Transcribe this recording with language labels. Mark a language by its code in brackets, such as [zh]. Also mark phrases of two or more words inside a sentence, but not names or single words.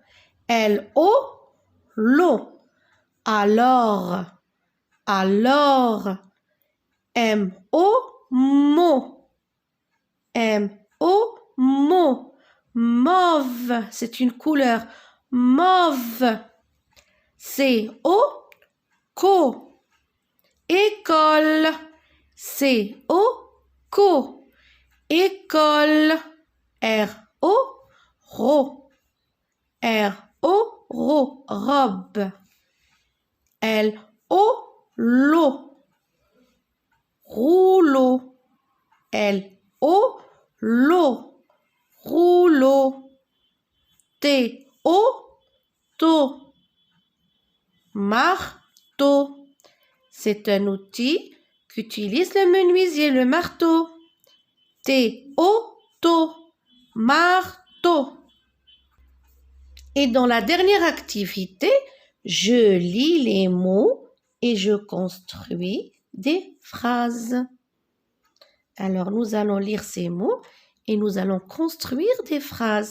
[fr] L-O, alors, M-O, mot, M-O, mot, mauve, c'est une couleur, mauve, C-O, co, école, C-O, co, école, R-O, ro, R-O, ro, robe, L-O, l'eau, rouleau, L-O, l'eau, rouleau, T-O, to, marteau. C'est un outil qu'utilise le menuisier, le marteau. T-O, to, marteau. Et dans la dernière activité, je lis les mots et je construis des phrases. Alors, nous allons lire ces mots et nous allons construire des phrases.